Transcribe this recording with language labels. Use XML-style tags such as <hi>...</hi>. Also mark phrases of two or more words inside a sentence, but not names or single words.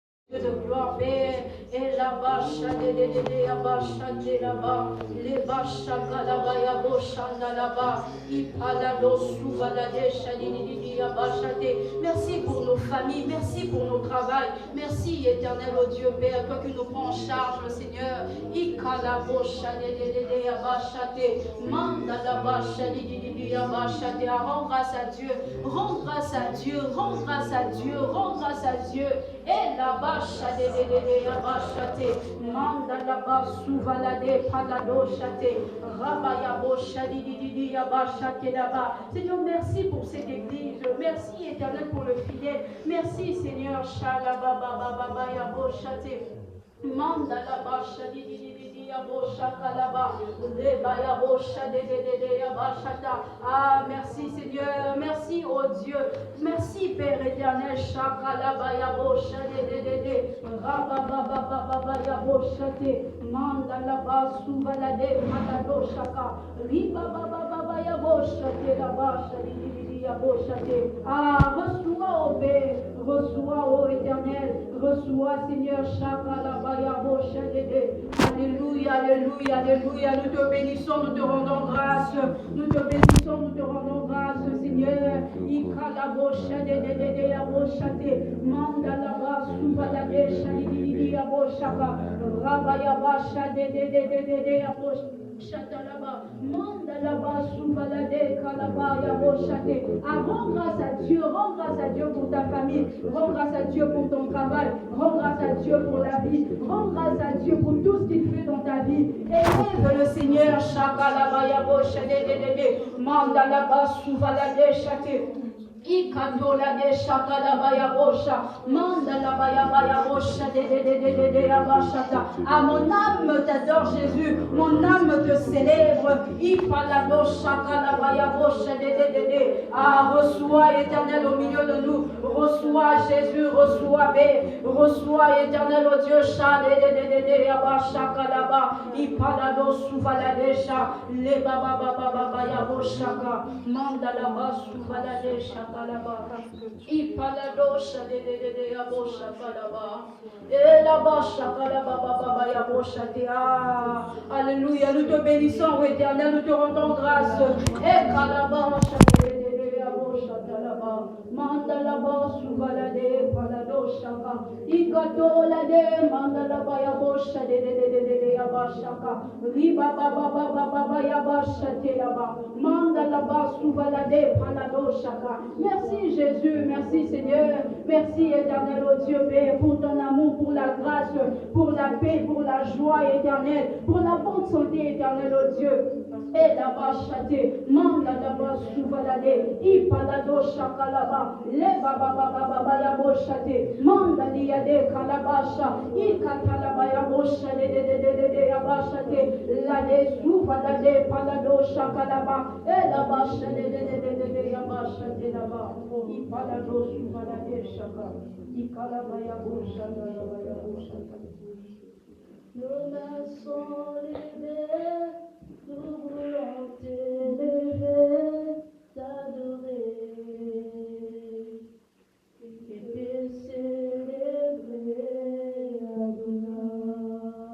<fr>de gloire, Père, et là-bas, là-bas, les bachaka là-bas, yaboshanda là-bas, ipalado souvalade, chadididi, abachate. Merci pour nos familles, merci pour nos travail, merci éternel, oh Dieu, Père, toi qui nous prends en charge, Seigneur, ikalabo, chadididi, abachate, manda là-bas, chadididi, abachate. Rends grâce à Dieu, rends grâce à Dieu, rends grâce à Dieu, rends grâce à Dieu. Et la bâche de la bâchate, manda la bâche souvalade, palado chate, rabaya bocha didi abachate là-bas. Seigneur, merci pour cette église, merci éternel pour le fidèle, merci Seigneur, shalaba baba baba ya bochate. Manda la basha di abosha kalaba, leba ya bosha de abashata. Ah, merci Seigneur, merci oh Dieu, merci Père éternel, shakalaba ya bosha de raba baba baba ya bosha te, manda la basu balade matado shaka, riba baba baba ya bosha te la basha di abosha te. Ah, reçois au Père, reçois ô éternel, reçois Seigneur, shakalaba. Alléluia, alléluia, alléluia. Nous te bénissons, nous te rendons grâce. Nous te bénissons, nous te rendons grâce, Seigneur. Ikalabosha de aboshate. Mandalaba subalade shadidi aboshaka. Rabayabasha de aboshaka. Chatalaba, mandalaba, soubalade, kalabaya, bochate. Rends grâce à Dieu, rends grâce à Dieu pour ta famille, rends grâce à Dieu pour ton travail, rends grâce à Dieu pour la vie, rends grâce à Dieu pour tout ce qu'il fait dans ta vie. Élève le Seigneur, chakalabaya, bochate, mandalaba, soubalade, chate. Ikatola de shakala baya bosha, manda la baya bosha de abashata. Ah, mon âme t'adore Jésus, mon âme te célèbre. Ipalado shakala baya bosha de. Ah, reçois éternel au milieu de nous, reçois Jésus, reçois paix, reçois éternel au Dieu sha de abashaka là-bas. Ipalado suvaladesha, le baba baya boshaka, manda la bas suvaladesha. Ipaladosha de abosha kalaba. Et la basha kalaba baba ya bosha te. Alléluia, nous te bénissons, éternel, nous te rendons grâce. Et kalabasha de abosha kalaba. Mandalaba suvalade paladosha ka. Ikatola de mandalaba ya bosha de abashaka. Riba baba ya basha te yaba. Mandalaba suvalade paladosha ka. Merci Jésus, merci Seigneur, merci éternel au Dieu Père pour ton amour, pour la grâce, pour la paix, pour la joie éternelle, pour la bonne santé éternelle au Dieu. Et là-bas châté, manda là-bas souvalade, ipalado chakalaba, le baba yabo châté, manda liade kalabasha, ikatalaba yabo châté de yabachate, la de souvalade palado chakalaba, et là-bas châté de yabachate là-bas, ipalado souvalade chaka, ikalaba yabo chata yabo chata. Nos mains sont levées. Nous voulons t'élever, t'adorer et te célébrer, Adonai.</fr>